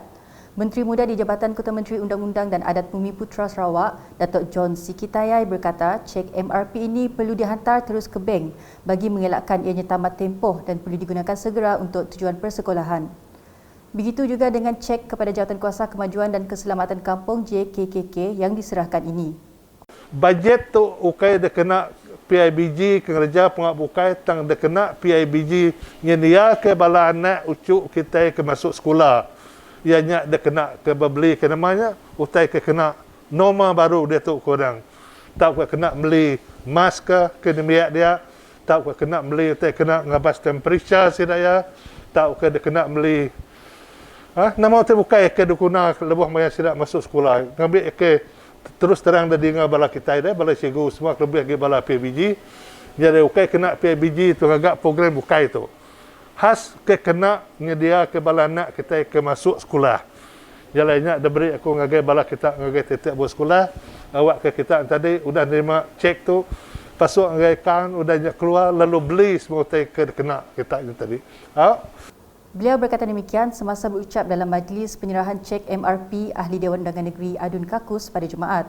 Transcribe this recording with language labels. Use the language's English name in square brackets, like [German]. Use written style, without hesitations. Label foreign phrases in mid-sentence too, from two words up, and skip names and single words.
[Malay] Menteri Muda di Jabatan Ketua Menteri Undang-Undang dan Adat Bumi Putra Sarawak, Datuk John Sikitayai berkata cek MRP ini perlu dihantar terus ke bank bagi mengelakkan ianya tamat tempoh dan perlu digunakan segera untuk tujuan persekolahan. Begitu juga dengan cek kepada Jawatankuasa Kemajuan dan Keselamatan Kampung JKKK yang diserahkan ini. [Iban] Bajet tu ukai dia kena PIBG kerja pengak bukai tang dia kena PIBG nyedia ke bala anak ucuk kita ke masuk sekolah. Ianya dia kena ke beli ke namanya utai ke kena norma baru dia tu korang. Tak kena beli masker ke demiak dia, tak kena beli utai kena ngabas temperature sidaya, tak dia kena beli nama utai bukai ke dukuna lebuh maya sidak masuk sekolah. Ngambil ke terus terang dah dengar bala kita dah bala cikgu semua lebih lagi bala PIBG. Jadi ukai kena PIBG tu agak program bukai tu. Khas ke kena nyedia ke bala anak kita ke masuk sekolah. Jalannya dah beri aku ngagai bala kita ngagai tiap buat sekolah. Awak ke kita tadi sudah terima cek tu. Pasuk ngagai kan sudah keluar lalu beli semua ke kena kita tadi. [Malay] Beliau berkata demikian semasa berucap dalam majlis penyerahan cek MRP Ahli Dewan Undangan Negeri Adun Kakus pada Jumaat.